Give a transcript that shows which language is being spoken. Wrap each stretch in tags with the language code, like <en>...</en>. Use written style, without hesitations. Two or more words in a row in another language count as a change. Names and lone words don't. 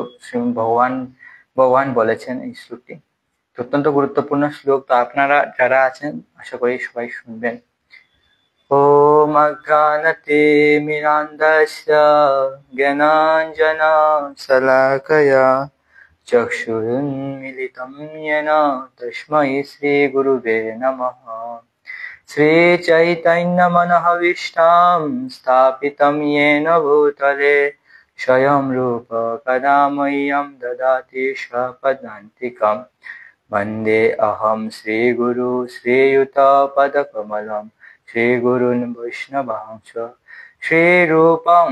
<bn>ভগবান বলেছেন এই শ্লোকটি অত্যন্ত গুরুত্বপূর্ণ শ্লোক। তো আপনারা যারা আছেন আশা করি সবাই শুনবেন।</bn> <sa>ওম অজ্ঞানতিমিরান্ধস্য জ্ঞানাঞ্জনা শলাকয়া চক্ষুरुन्मीलितं येन तस्मै श्रीगुरुवे नमः। श्रीचैतन्यमनोभीष्टं स्थापितं येन भूतले स्वयं रूप कदा मह्यं ददाति स्वपदान्तिकम्। वन्दे अहं श्रीगुरु श्रीयुतपदकमलं श्रीगुरून् वैष्णवांश्च श्रीरूपं</sa>